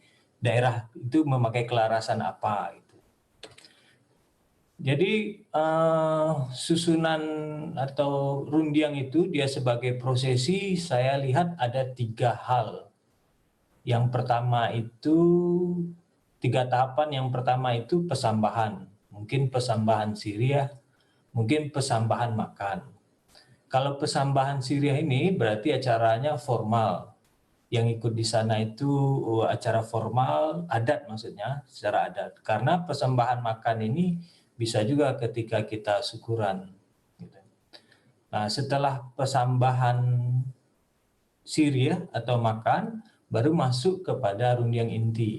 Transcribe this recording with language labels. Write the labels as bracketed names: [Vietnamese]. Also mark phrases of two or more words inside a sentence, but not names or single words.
[Indonesian] Daerah itu memakai kelarasan apa. Jadi susunan atau rundiang itu dia sebagai prosesi saya lihat ada 3 hal. Yang pertama itu 3 tahapan. Yang pertama itu pesambahan. Mungkin [Minangkabau] pesambahan siriah, [Indonesian] mungkin pesambahan makan. Kalau [Minangkabau] pesambahan siriah [Indonesian] ini berarti acaranya formal. Yang ikut di sana itu acara formal, adat maksudnya, secara adat. Karena pesambahan makan ini bisa juga ketika kita syukuran. Nah, setelah [Minangkabau] pesambahan siriah [Indonesian] atau makan, baru masuk kepada rundiang inti.